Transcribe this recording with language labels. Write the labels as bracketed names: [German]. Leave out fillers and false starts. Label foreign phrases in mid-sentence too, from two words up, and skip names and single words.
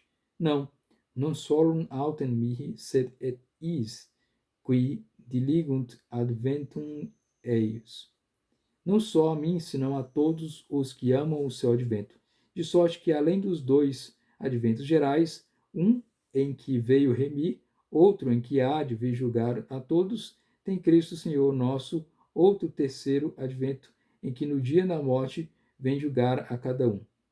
[Portuguese] Não, [Latin] non solum autem mihi, sed et is, qui diligunt adventum eius. [Portuguese] Não só a mim, senão a todos os que amam o seu advento. De sorte que, além dos dois adventos gerais, um em que veio remir, outro em que há de vir julgar a todos, tem Cristo Senhor nosso, outro terceiro advento, em que no dia da morte vem julgar a cada um.